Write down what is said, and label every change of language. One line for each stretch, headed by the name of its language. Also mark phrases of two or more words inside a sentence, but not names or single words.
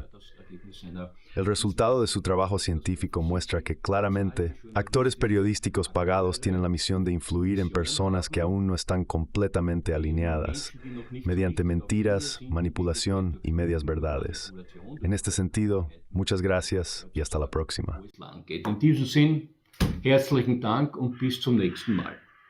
Spanish: El resultado de su trabajo científico muestra que claramente actores periodísticos pagados tienen la misión de influir en personas que aún no están completamente alineadas, mediante mentiras, manipulación y medias verdades. En este sentido, muchas gracias y hasta la próxima.
German: In diesem Sinn, herzlichen Dank und bis zum nächsten Mal.